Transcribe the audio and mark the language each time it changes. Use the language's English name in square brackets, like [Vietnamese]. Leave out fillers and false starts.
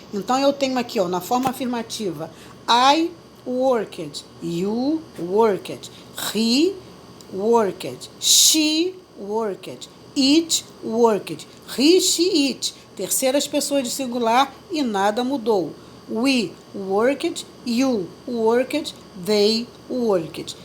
[Portuguese] Então, eu tenho aqui, na forma afirmativa, [English] I worked, you worked, he worked, she worked, it worked, he, she, it. [Portuguese] Terceiras pessoas de singular e nada mudou. [English] We worked, you worked, they worked.